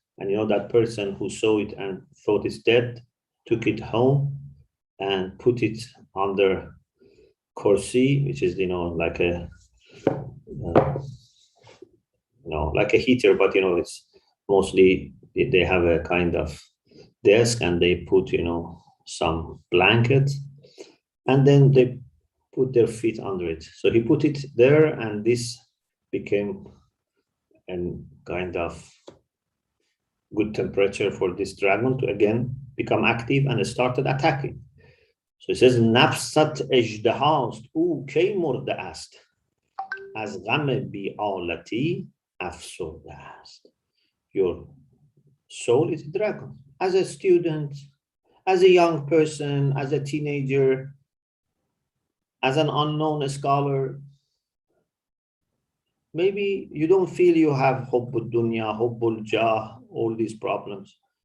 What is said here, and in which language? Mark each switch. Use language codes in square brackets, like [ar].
[en] And that person who saw it and thought it's dead took it home and put it under kursi, which is like a like a heater, but it's mostly they have a kind of desk, and they put some blanket, and then they put their feet under it. So he put it there, and this became a kind of good temperature for this dragon to again become active and started attacking. So he says, [fa] nafsat اژدهاست او کی مرده است از غم بی‌آلتی افسرده است. [en] Your soul is a dragon. As a student, as a young person, as a teenager, as an unknown scholar, maybe you don't feel you have hubbul dunya, hubbul jah, all these problems.